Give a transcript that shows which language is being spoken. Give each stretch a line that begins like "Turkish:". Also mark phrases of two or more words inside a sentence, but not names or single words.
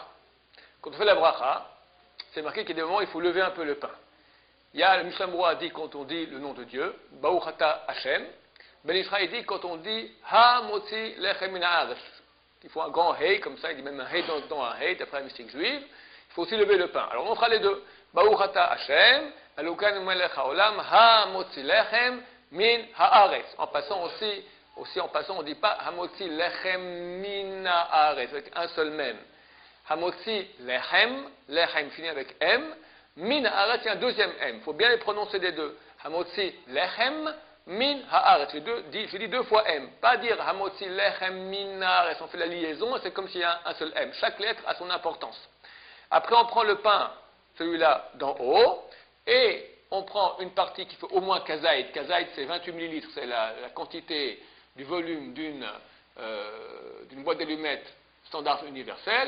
French: Quand on fait la bracha, c'est marqué qu'il y a des moments où il faut lever un peu le pain. Il y a le Mishnah Berurah dit quand on dit le nom de Dieu,
Hebrew: ברוך אתה השם.
French: Ben Ishraï dit quand on dit
Hebrew: המוציא לחם מן הארץ.
French: Il faut un grand Hey, comme ça, il dit même un Hey dans un Hey, d'après la mystique juive. Il faut aussi lever le pain. Alors on fera les deux.
Hebrew: ברוך אתה השם, אלוקינו מלך העולם, המוציא לחם מן הארץ.
French: En passant aussi on ne dit pas
Hebrew: המוציא לחם מן הארץ,
French: avec un seul même.
Hebrew: המוציא לחם,
French: Lechem finit avec M.
Hebrew: מן הארץ,
French: il y a un deuxième M. Il faut bien les prononcer des deux.
Hebrew: המוציא לחם מן הארץ.
French: Je dis 2 fois M. Pas dire
Hebrew: המוציא לחם מן הארץ.
French: On fait la liaison et c'est comme s'il y a un seul M. Chaque lettre a son importance. Après, on prend le pain, celui-là d'en haut, et on prend une partie qui fait au moins kazaïd. Kazaïd, c'est 28 millilitres. C'est la quantité du volume d'une boîte d'allumettes standard universelle.